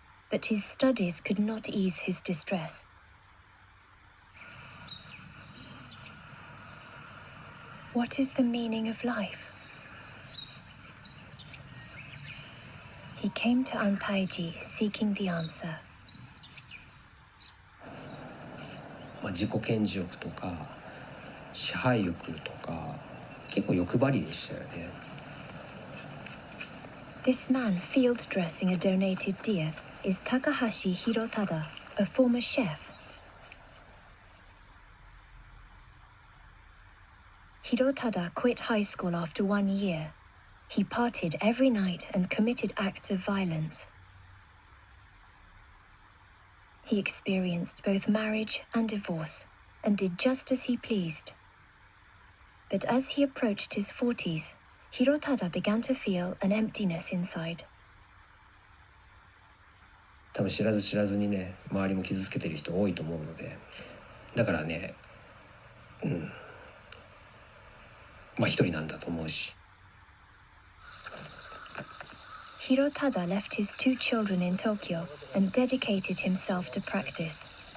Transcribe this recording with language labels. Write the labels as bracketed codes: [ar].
[en] But his studies could not ease his distress. What is the meaning of life? He came to Antaiji seeking the answer. [ja] 自己顕示欲とか支配欲とか結構欲張りでしたよね。 [en] This man field dressing a donated deer is Takahashi Hirotada, a former chef. Hirotada quit high school after 1 year. He partied every night and committed acts of violence. He experienced both marriage and divorce and did just as he pleased. But as he approached his 40s, Hirotada began to feel an emptiness inside. [ja] 多分知らず知らずにね、周りも傷つけてる人多いと思うので、だからね、まあ一人なんだと思うし。 [en] Hirotada left his 2 children in Tokyo and dedicated himself to practice.